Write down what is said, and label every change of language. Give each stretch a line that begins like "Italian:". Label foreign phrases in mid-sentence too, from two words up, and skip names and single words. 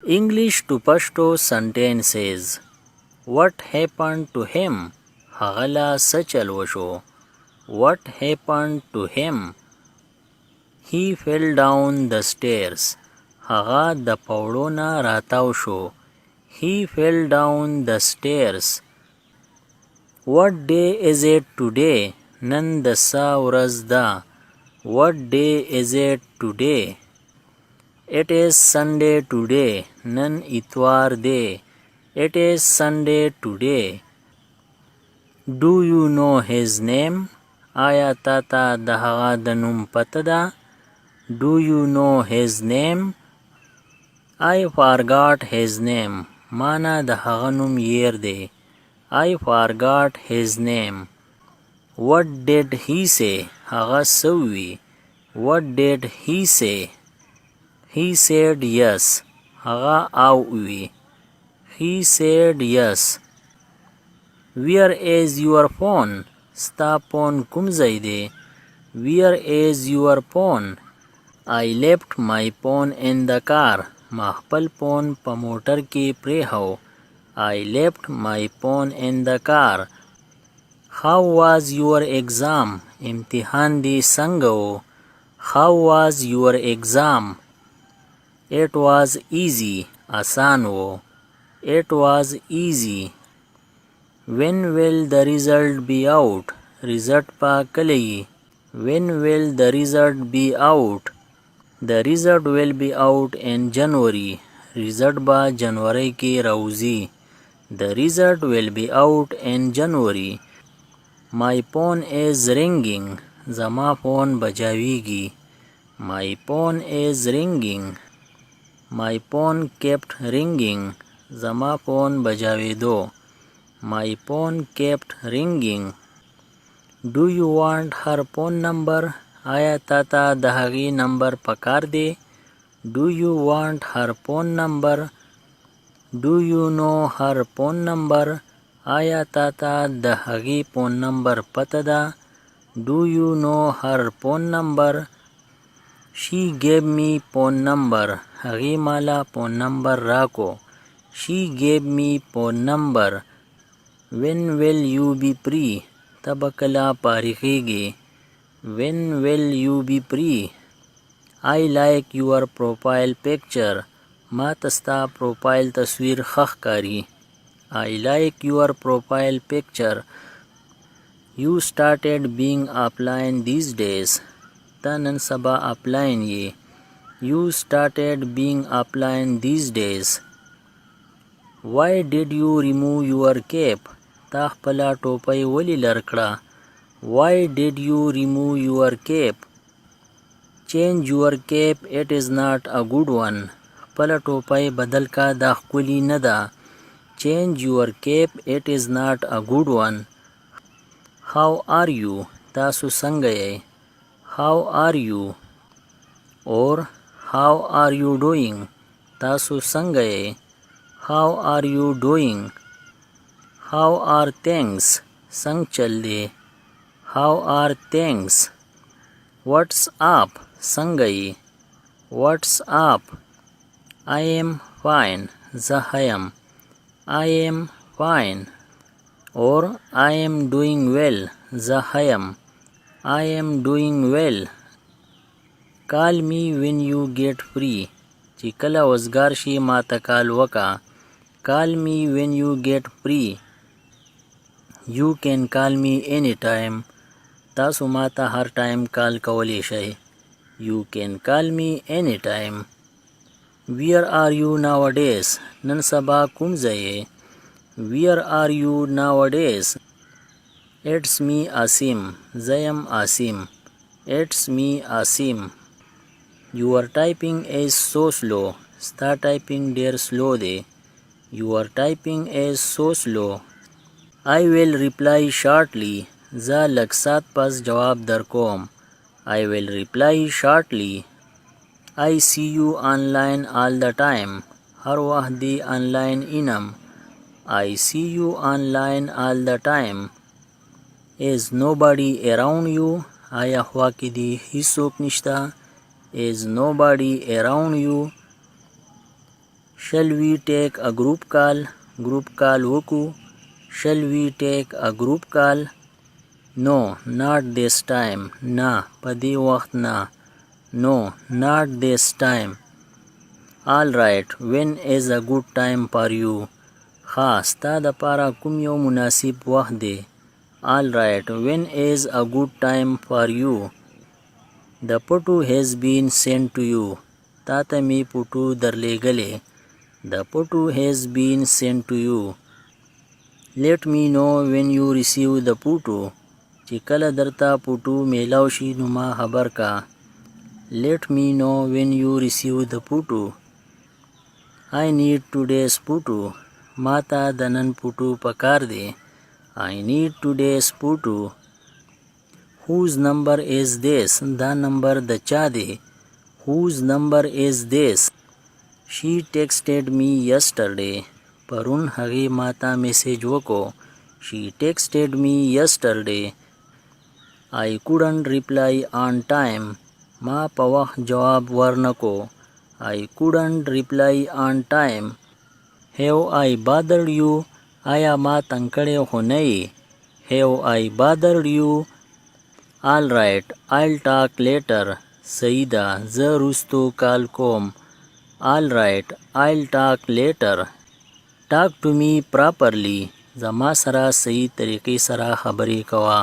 English: English to Pashto sentences. What happened to him?
Pashto: هغه لا څه چل وشو.
English: What happened to him? He fell down the stairs.
Pashto: هغه د پوړو نه راتاو شو.
English: He fell down the stairs. What day is it today?
Pashto: نن د څه ورځ ده.
English: What day is it today? It is Sunday today.
Pashto: نن اتوار دی.
English: It is Sunday today. Do you know his name?
Pashto: آیا تا ته د هغه د نوم پته ده؟
English: Do you know his name? I forgot his name.
Pashto: ما نه د هغه نوم ییر دی.
English: I forgot his name. What did he say?
Pashto: هغه څه وی.
English: What did he say? He said yes.
Pashto: هغه او وی.
English: He said yes. Where is your phone?
Pashto: ستا phone کوم ځای دی.
English: Where is your phone? I left my phone in the car.
Pashto: ما خپل phone په موټر کې پریښو.
English: I left my phone in the car. How was your exam?
Pashto: امتحان دی څنګه و.
English: How was your exam? It was easy.
Pashto: آسان و.
English: It was easy. When will the result be out?
Pashto: Result په کله یي.
English: When will the result be out? The result will be out in January.
Pashto: Result به جنوري کې راوځي.
English: The result will be out in January. My phone is ringing.
Pashto: زما phone بجاویږي.
English: My phone is ringing. My phone kept ringing.
Pashto: زما phone بجاویدو.
English: My phone kept ringing. Do you want her phone number?
Pashto: آیا تا ته د هغې نمبر پکار دی.
English: Do you want her phone number? Do you know her phone number?
Pashto: آیا تا ته د هغې
English: phone number
Pashto: پته ده.
English: Do you know her phone number? She gave me phone number.
Pashto: هغې مالا
English: phone number
Pashto: راکو.
English: She gave me phone number. When will you be free?
Pashto: ته به کله فارغېږې.
English: When will you be free? I like your profile picture.
Pashto: ما ته ستا پروفایل تصویر ښه ښکاري.
English: I like your profile picture. You started being offline these days.
Pashto: ته نن سبا offline یې.
English: You started being offline these days. Why did you remove your cap?
Pashto: تا خپله ټوپۍ ولې لر کړه.
English: Why did you remove your cap? Change your cap. It is not a good one.
Pashto: خپله ټوپۍ بدل کا دا ښکلي نه ده.
English: Change your cap. It is not a good one. How are you?
Pashto: تاسو څنګه یې.
English: How are you? Or how are you doing?
Pashto: تاسو څنګه یې.
English: How are you doing? How are things?
Pashto: څنګه چل دی.
English: How are things? What's up?
Pashto: څنګه یې.
English: What's up? I am fine.
Pashto: زه ښه یم.
English: I am fine. Or I am doing well.
Pashto: زه ښه یم.
English: I am doing well. Call me when you get free.
Pashto: چې کله وزګار شي ما ته کال وکا.
English: Call me when you get free. You can call me anytime.
Pashto: تاسو ما ته هر ټایم کال کولی شئ.
English: You can call me anytime. Where are you nowadays?
Pashto: نن سبا کوم ځای یې.
English: Where are you nowadays? It's me Asim.
Pashto: زه یم Asim.
English: It's me Asim. Your typing is so slow.
Pashto: ستا ټایپینګ ډیر سلو دی.
English: Your typing is so slow. I will reply shortly.
Pashto: زه لږ ساعت پس جواب در کوم.
English: I will reply shortly. I see you online all the time.
Pashto: هر وخت دی آنلاین اینم.
English: I see you online all the time. Is nobody around you?
Pashto: آیا خوا کې دی هیڅوک نشته.
English: Is nobody around you? Shall we take a group call? Group call
Pashto: وکو.
English: Shall we take a group call? No, not this time.
Pashto: نه په دې وخت نه.
English: No, not this time. All right, when is a good time for you?
Pashto: ښه ستا دپاره کوم یو مناسب وخت دی.
English: All right, when is a good time for you? The photo has been sent to you.
Pashto: تا ته می پوټو درلیږلې.
English: The photo has been sent to you. Let me know when you receive the photo.
Pashto: چې کله درته پوټو میلاو شي نو ما خبر کا.
English: Let me know when you receive the photo. I need today's photo.
Pashto: ما ته د نن پوټو پکار دی.
English: I need today's photo. Whose number is this?
Pashto: دا نمبر د چا دی.
English: Whose number is this? She texted me yesterday.
Pashto: پرون هغې ما ته میسیج وکړو.
English: She texted me yesterday. I couldn't reply on time.
Pashto: ما په وخت جواب ورنکو.
English: I couldn't reply on time. Have I bothered you?
Pashto: آیا ما تنګ کړی خو نه یې.
English: Have I bothered you? All right, I'll talk later.
Pashto: صحیح ده زه وروستو کال کوم.
English: All right, I'll talk later. Talk to me properly.
Pashto: زما سره صحیح طریقې سره خبرې کوه.